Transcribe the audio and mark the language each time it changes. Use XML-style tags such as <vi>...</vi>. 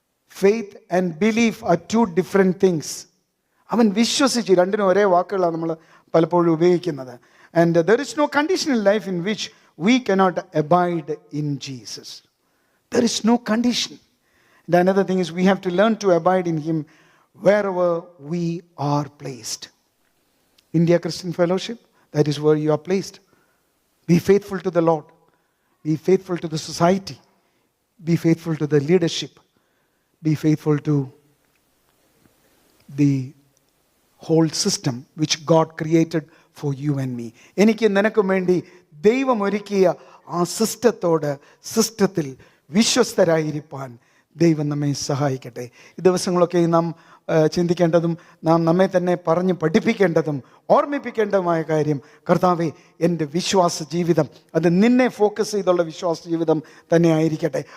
<en>Faith and belief are two different things.</en> <ml>അവൻ വിശ്വസിച്ചു. രണ്ടിനും ഒരേ വാക്കുകളാണ് നമ്മൾ പലപ്പോഴും ഉപയോഗിക്കുന്നത്.</ml> <en>And there is no condition in life in which we cannot abide in Jesus. There is no condition. And another thing is we have to learn to abide in Him wherever we are placed. India Christian Fellowship, that is where you are placed. Be faithful to the Lord. Be faithful to the society. Be faithful to the leadership. Be faithful to the whole system which God created for you and me.</en> <ml>എനിക്ക് നിനക്കും വേണ്ടി ദൈവം ഒരുക്കിയ ആ സിസ്റ്റത്തിൽ വിശ്വസ്തരായിരിക്കാൻ ദൈവം നമ്മെ സഹായിക്കട്ടെ. ഈ ദിവസങ്ങളൊക്കെ നാം ചിന്തിക്കേണ്ടതും നാം നമ്മെ തന്നെ പറഞ്ഞ് പഠിപ്പിക്കേണ്ടതും ഓർമ്മിപ്പിക്കേണ്ടതുമായ കാര്യം, കർത്താവേ, എൻ്റെ വിശ്വാസ ജീവിതം അത് നിന്നെ ഫോക്കസ് ചെയ്തുള്ള വിശ്വാസ ജീവിതം തന്നെ ആയിരിക്കട്ടെ.</ml>